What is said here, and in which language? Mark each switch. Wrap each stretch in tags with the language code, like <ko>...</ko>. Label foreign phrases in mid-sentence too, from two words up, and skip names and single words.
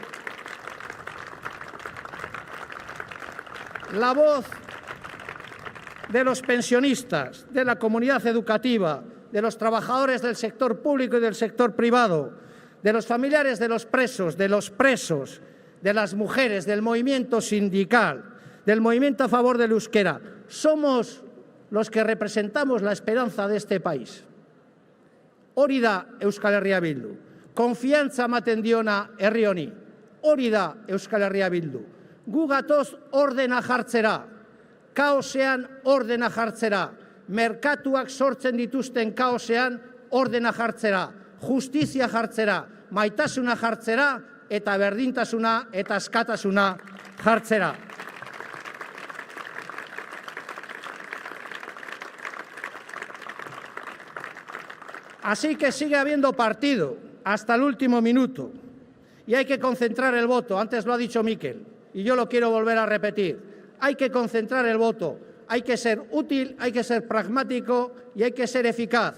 <es>La voz de los pensionistas, de la comunidad educativa, de los trabajadores del sector público y del sector privado, de los familiares de los presos, de las mujeres, del movimiento sindical, del movimiento a favor del euskera. Somos los que representamos la esperanza de este país.</es> <eu>Hori da Euskal Herria Bildu. Konfiantza ematen diona herri honi. Hori da Euskal Herria Bildu. Gu gatoz ordena jartzera, kaosean ordena jartzera, merkatuak sortzen dituzten kaosean ordena jartzera, justizia jartzera, maitasuna jartzera eta berdintasuna eta askatasuna jartzera.</eu> <es>Así que sigue habiendo partido hasta el último minuto y hay que concentrar el voto. Antes lo ha dicho Mikel y yo lo quiero volver a repetir. Hay que concentrar el voto, hay que ser útil, hay que ser pragmático y hay que ser eficaz.</es>